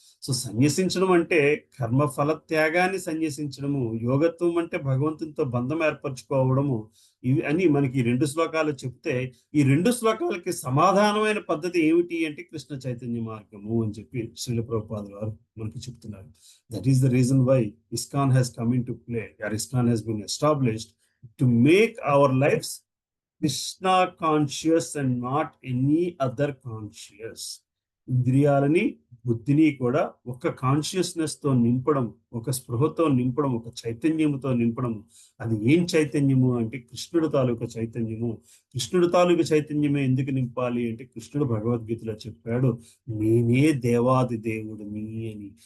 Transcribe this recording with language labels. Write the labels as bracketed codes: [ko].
[te] So సన్యసించడం అంటే కర్మఫల త్యాగాన్ని సన్యసించడము, యోగత్వం అంటే భగవంతునితో బంధం ఏర్పరచుకోవడము. ఇవి అని మనకి ఈ రెండు శ్లోకాలు చెప్తే, ఈ రెండు శ్లోకాలకి సమాధానమైన పద్ధతి ఏమిటి అంటే కృష్ణ చైతన్య మార్గము అని చెప్పి శ్రీల ప్రభుపాదుల వారు మనకి చెప్తున్నారు. [en] That is the reason why ISKCON has come into play, or ISKCON has been established to make our lives Krishna conscious and not any other conscious. [te] ఇంద్రియాలని బుద్ధిని కూడా ఒక కాన్షియస్నెస్ తో నింపడం, ఒక స్పృహతో నింపడం, ఒక చైతన్యముతో నింపడం. అది ఏం చైతన్యము అంటే కృష్ణుడు తాలూకా చైతన్యము. కృష్ణుడు తాలూకా చైతన్యమే ఎందుకు నింపాలి అంటే కృష్ణుడు భగవద్గీతలో చెప్పాడు, నేనే దేవాది దేవుడిని అని.